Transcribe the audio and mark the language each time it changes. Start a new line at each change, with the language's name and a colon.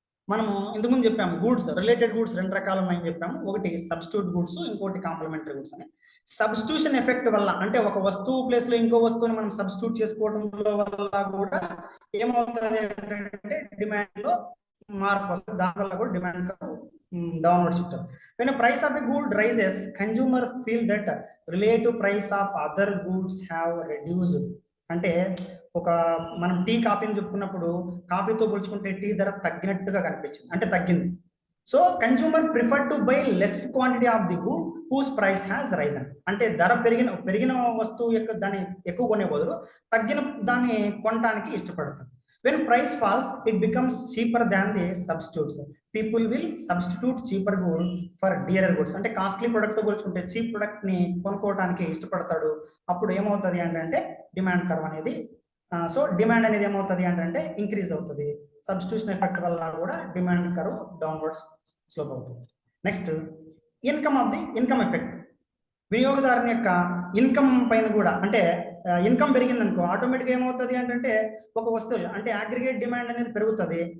Telugu: మనము ఇంతకుముందు చెప్పాము గూడ్స్, రిలేటెడ్ గూడ్స్ రెండు రకాలు ఉన్నాయని చెప్పాము. ఒకటి సబ్స్టిట్యూట్ గూడ్స్, ఇంకోటి కాంప్లిమెంటరీ గూడ్స్ అని. సబ్స్టిట్యూషన్ ఎఫెక్ట్ వల్ల అంటే ఒక వస్తువు ప్లేస్ లో ఇంకో వస్తువుని మనం సబ్స్టిట్యూట్ చేసుకోవడం వల్ల కూడా ఏమవుతుంది అంటే డిమాండ్ లో మార్పు వస్తుంది. దానివల్ల కూడా demand downward shift.
English: when a price of a good rises, consumer feel that relative price of other goods have reduced.
Telugu: అంటే ఒక మనం టీ కాఫీని చెప్పుకున్నప్పుడు కాఫీతో పోల్చుకుంటే టీ ధర తగ్గినట్టుగా కనిపించింది, అంటే తగ్గింది.
English: So consumer prefer to buy less quantity of the good whose price has risen.
Telugu: అంటే ధర పెరిగిన వస్తువు యొక్క దాన్ని ఎక్కువ కొనే బదులు తగ్గిన దాన్ని కొనడానికి ఇష్టపడతారు.
English: when price falls, it becomes cheaper than the substitutes. People will substitute cheaper good for dearer goods.
Telugu: అంటే కాస్ట్లీ ప్రొడక్ట్ తో పోల్చుకుంటే చీప్ ప్రొడక్ట్ ని కొనుక్కోవడానికి ఇష్టపడతాడు. అప్పుడు ఏమవుతుంది అంటే డిమాండ్ కర్వ్ అనేది సో డిమాండ్ అనేది ఏమవుతుంది అంటే ఇంక్రీజ్ అవుతుంది. సబ్స్టిట్యూషన్ ఎఫెక్ట్ వల్ల కూడా డిమాండ్ కర్వ్ డౌన్వర్డ్ స్లోప్ అవుతుంది. Next income effect. వినియోగదారుని యొక్క ఇన్కమ్ పైన కూడా, అంటే ఇన్కమ్ పెరిగింది అనుకో ఆటోమేటిక్గా ఏమవుతుంది అంటే ఒక వస్తువు అంటే అగ్రిగేట్ డిమాండ్ అనేది పెరుగుతుంది.